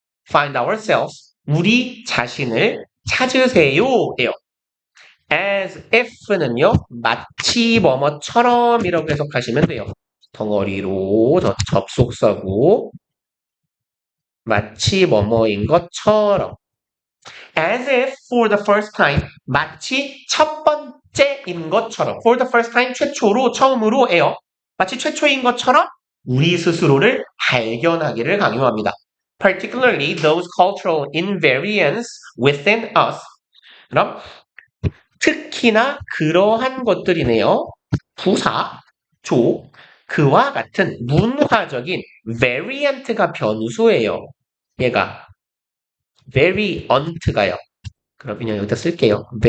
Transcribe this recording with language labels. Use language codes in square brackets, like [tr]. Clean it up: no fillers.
[en] find ourselves [ko] 우리 자신을 찾으세요 예요 [en] as if [ko] 는요 마치 뭐뭐처럼 이라고 해석하시면 돼요 덩어리로 접속사고 마치 뭐뭐인 것처럼 [en] As if for the first time, [ko] 마치 첫 번째인 것처럼. [en] For the first time, [ko] 최초로, 처음으로예요. 마치 최초인 것처럼 우리 스스로를 발견하기를 강요합니다. [en] Particularly those cultural invariants within us. [ko] 그럼 특히나 그러한 것들이네요. 부사, 조, 그와 같은 문화적인 variant가 변수예요. 얘가 variant가요. 그럼 그냥 여기다 쓸게요.